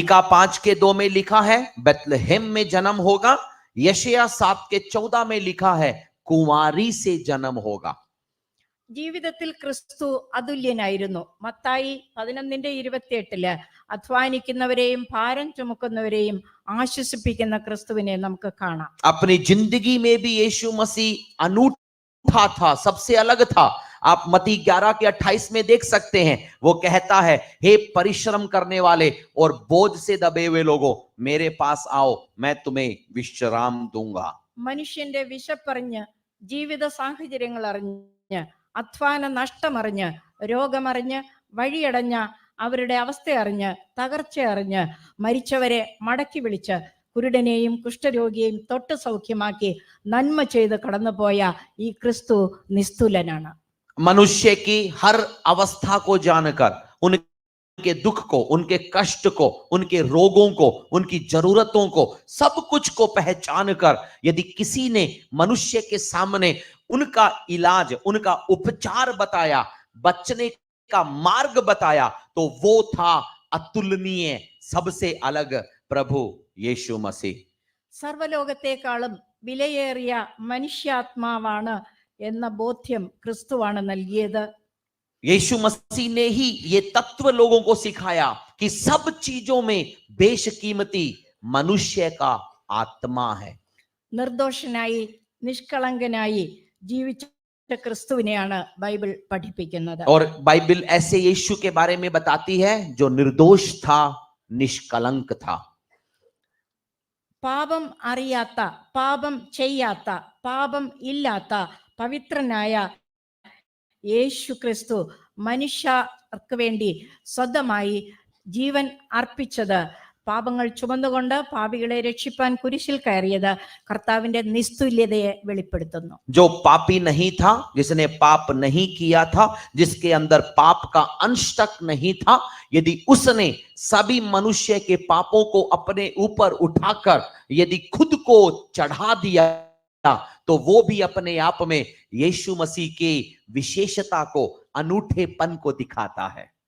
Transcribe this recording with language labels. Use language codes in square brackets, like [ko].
[hi] मीका 5:2 में लिखा है बेतलहम में जन्म होगा। यशायाह 7:14 में लिखा है कुंवारी से जन्म होगा। [ml] ജീവിതത്തിൽ ക്രിസ്തു അതുല്യനായിരുന്നു. മത്തായി 11:28 അധ്വാനിക്കുന്നവരെയും ഭാരം ചുമക്കുന്നവരെയും ആശ്വസിപ്പിക്കുന്ന ക്രിസ്തുവിനെ നമുക്ക് കാണാം. [hi] अपनी जिंदगी में भी यीशु मसीह अनूठा था, सबसे अलग था। आप मत्ती 11:28 में देख सकते हैं, वो कहता है हे परिश्रम करने वाले और बोझ से दबे हुए लोगों, मेरे पास आओ, मैं तुम्हें विश्राम दूंगा। [ml] മനുഷ്യന്റെ വിശപ്പറിഞ്ഞ്, ജീവിത സാഹചര്യങ്ങൾ അറിഞ്ഞ്, അധ്വാന നഷ്ടമറിഞ്ഞ്, രോഗമറിഞ്ഞ്, വഴിയടഞ്ഞ അവരുടെ അവസ്ഥ അറിഞ്ഞ്, തകർച്ച അറിഞ്ഞ്, മരിച്ചവരെ മടക്കി വിളിച്ച്, കുരുടനെയും കുഷ്ഠരോഗിയെയും തൊട്ട് സൗഖ്യമാക്കി നന്മ ചെയ്ത് കടന്നുപോയ ഈ ക്രിസ്തു നിസ്തുലനാണ്. [hi] मनुष्य की हर अवस्था को जानकर, उनके दुख को, उनके कष्ट को, उनके रोगों को, उनकी जरूरतों को, सब कुछ को पहचान कर यदि किसी ने मनुष्य के सामने उनका इलाज, उनका उपचार बताया, बचने का मार्ग बताया, तो वो था अतुलनीय, सबसे अलग प्रभु यीशु मसीह। [ml] സർവലോകത്തെക്കാളും വിലയേറിയ മനുഷ്യാത്മാവാണ് എന്ന ബോധ്യം ക്രിസ്തുവാണ് നൽകിയത്. [hi] यीशु मसीह ने ही ये तत्व लोगों को सिखाया कि सब चीजों में बेशकीमती मनुष्य का आत्मा है। [ml] നിർദോഷനായി നിഷ്കളങ്കനായി ജീവിച്ച ക്രിസ്തുവിനെയാണ് ബൈബിൾ പഠിപ്പിക്കുന്നത്. [hi] और बाइबल ऐसे यीशु के बारे में बताती है जो निर्दोष था, निष्कलंक था। [ml] പാപം അറിയാത്ത, പാപം ചെയ്യാത്ത, പാപം ഇല്ലാത്ത പവിത്രനായ യേശു ക്രിസ്തു മനുഷ്യർക്ക് വേണ്ടി സ്വന്തമായി ജീവൻ അർപ്പിച്ചത് പാപങ്ങൾ ചുമന്നുകൊണ്ട് പാപികളെ രക്ഷിപ്പാൻ കുരിശിൽ കയറിയത് കർത്താവിന്റെ നിസ്തുല്യതയെ വെളിപ്പെടുത്തുന്നു. [hi] जो पापी नहीं था, जिसने पाप नहीं किया था, जिसके अंदर पाप का अंश तक नहीं था, यदि उसने सभी मनुष्य के पापों को अपने ऊपर उठाकर यदि खुद को चढ़ा दिया तो वो भी अपने आप में यीशु मसीह की विशेषता को, अनूठेपन को दिखाता है.